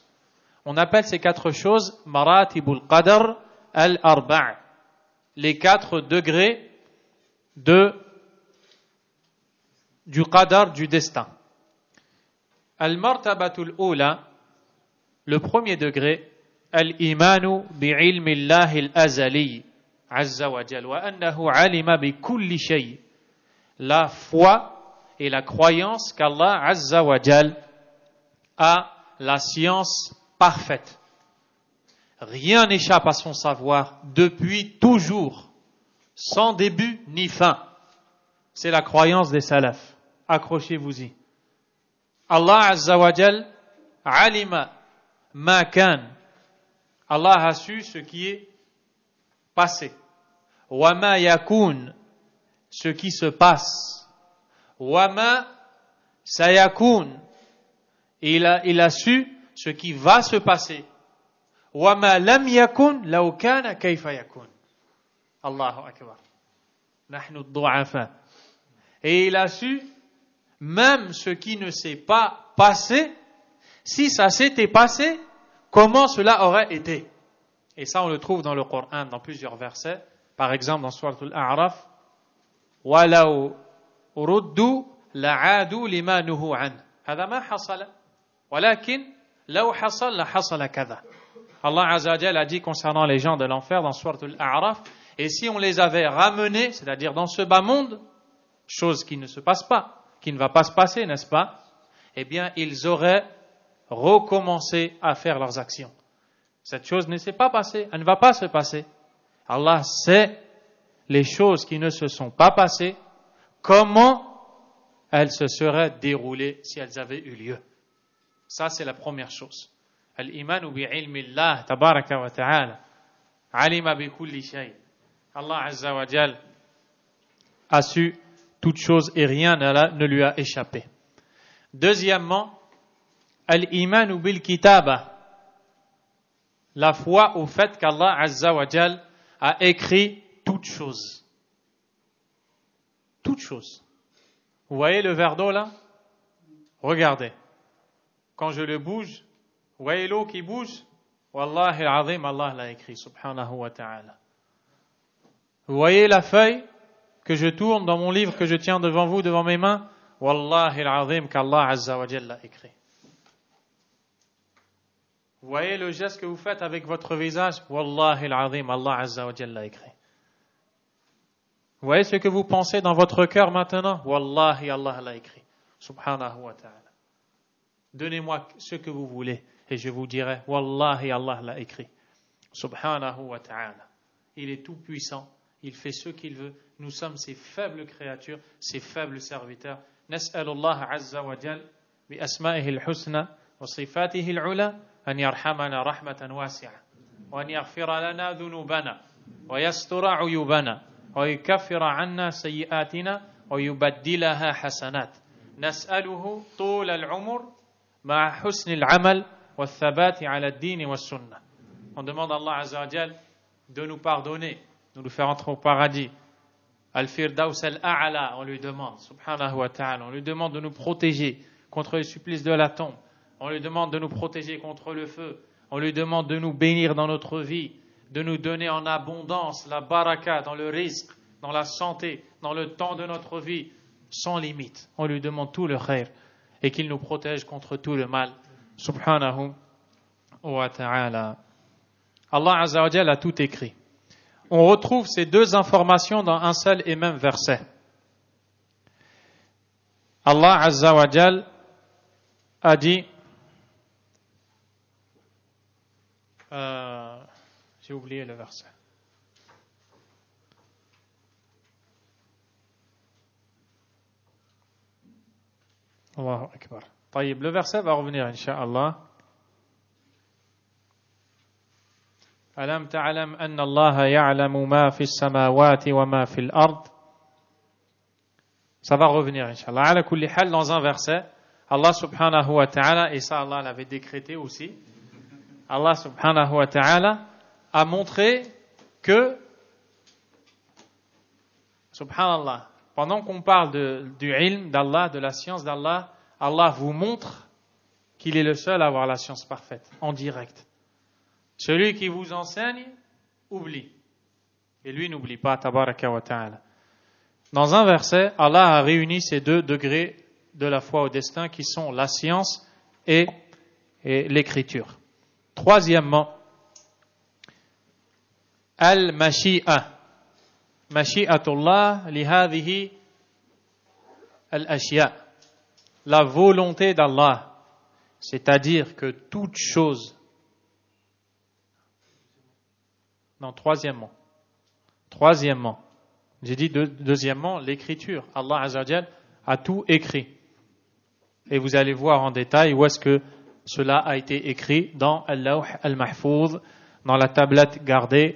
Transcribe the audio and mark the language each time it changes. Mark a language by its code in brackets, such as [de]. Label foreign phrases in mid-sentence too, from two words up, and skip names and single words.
[fr] On appelle ces 4 choses [ar] مراتب القدر الأربع'. [fr] Les 4 degrés du qadar, du destin. [ar] المرتبة الأولى, [fr] le premier degré, [ar] الإيمان بعلم الله الأزلي عز وجل وأنه علم بكل شيء. [fr] La foi et la croyance qu'Allah [ar] عز وجل [fr] a la science parfaite. Rien n'échappe à son savoir depuis toujours, sans début ni fin. C'est la croyance des salafs. Accrochez-vous-y. [ar] الله عز وجل علم ما كان. [fr] Allah a su ce qui est passé. [ar] وما يكون, [fr] ce qui se passe. [ar] وما سيكون, [fr] il a su ce qui va se passer. [ar] وما لم يكن لو كان كيف يكون. الله أكبر نحن الضعفاء. [fr] Et il a su même ce qui ne s'est pas passé, si ça s'était passé, comment cela aurait été. Et ça, on le trouve dans le Coran, dans plusieurs versets. Par exemple, dans [ar] Surat Al-A'raf, وَلَوْ رُدُّوا لَعَادُوا لِمَا نُهُوا عَنْهُ هذا ما حصل ولكن لو حصل لحصل كذا. [fr] Allah [ar] عز وجل [fr] a dit concernant les gens de l'enfer dans Surat Al-A'raf, et si on les avait ramenés, c'est-à-dire dans ce bas monde, chose qui ne se passe pas, qui ne va pas se passer, n'est-ce pas? Eh bien, ils auraient recommencé à faire leurs actions. Cette chose ne s'est pas passée, elle ne va pas se passer. Allah sait les choses qui ne se sont pas passées, comment elles se seraient déroulées si elles avaient eu lieu. Ça, c'est la première chose. [ar] الإيمان بعلم الله تبارك وتعالى علم بكل شيء. [fr] Allah [ar] عز وجل [fr] a su toute chose et rien ne lui a échappé. Deuxièmement, [ar] الإيمان بالكتابة, [fr] la foi au fait qu'Allah [ar] عز وجل [fr] a écrit toute chose. Toute chose. Vous voyez le verre d'eau là? Regardez. Quand je le bouge, vous voyez l'eau qui bouge? [ar] والله العظيم, Allah [fr] l'a écrit, [ar] سبحانه وتعالى. [fr] Vous voyez la feuille que je tourne dans mon livre que je tiens devant vous, devant mes mains? [ar] والله العظيم, [fr] qu'Allah [ar] عز وجل [fr] l'a écrit. Vous voyez le geste que vous faites avec votre visage? [ar] والله العظيم الله عز وجل [fr] l'a écrit. Vous voyez ce que vous pensez dans votre cœur maintenant? [ar] Wallahi, Allah [fr] l'a écrit. [ar] سبحانه وتعالى. [fr] Donnez-moi ce que vous voulez. Et je vous dirai, Wallahi, Allah l'a écrit. [ar] سبحانه وتعالى. [fr] Il est tout puissant. Il fait ce qu'il veut. Nous sommes ses faibles créatures, ses faibles serviteurs. [ar] نسأل الله عز وجل بأسمائه الحسنى وصفاته العلى أن يرحمنا رحمة واسعة وأن يغفر لنا ذنوبنا ويستر عيوبنا ويكفر عنا سيئاتنا ويبدلها حسنات. نسأله طول العمر مع حسن العمل والثبات على الدين والسنة. [fr] On demande à Allah [ar] عز وجل [fr] de nous pardonner, de nous faire entrer au paradis. [ar] الفردوس الأعلى, [fr] on lui demande, [ar] سبحانه وتعالى, [fr] on lui demande de nous protéger contre les supplices de la tombe, on lui demande de nous protéger contre le feu, on lui demande de nous bénir dans notre vie, de nous donner en abondance la baraka dans le rizq, dans la santé, dans le temps de notre vie, sans limite. On lui demande tout le khair et qu'il nous protège contre tout le mal, [ar] سبحانه وتعالى. [fr] Allah [ar] عز وجل [fr] a tout écrit. On retrouve ces deux informations dans un seul et même verset. Allah [ar] عز وجل [fr] a dit, j'ai oublié le verset. [ar] الله أكبر. طيب, [fr] le verset va revenir, incha'Allah. [ar] ألم تعلم أن الله يعلم ما في السماوات وما في الأرض. [fr] Ça va revenir, incha'Allah. [ar] على كل حال, [fr] dans un verset, Allah [ar] سبحانه وتعالى, [fr] et ça Allah l'avait décrété aussi, Allah [ar] سبحانه وتعالى [fr] a montré que, subhanallah, pendant qu'on parle du ilm d'Allah, de la science d'Allah, Allah vous montre qu'il est le seul à avoir la science parfaite, en direct. Celui qui vous enseigne, oublie. Et lui n'oublie pas, [ar] تبارك وتعالى. [fr] Dans un verset, Allah a réuni ces deux degrés de la foi au destin qui sont la science et l'écriture. Troisièmement, [ar] al-mashi'a. مشيئة الله لهذه الأشياء. [fr] La volonté d'Allah. C'est-à-dire que toute chose. Non, troisièmement, j'ai dit deuxièmement, l'écriture. Allah [ar] عز وجل [fr] a tout écrit. Et vous allez voir en détail où est-ce que cela a été écrit dans [ar] اللوح المحفوظ, [fr] dans la tablette gardée.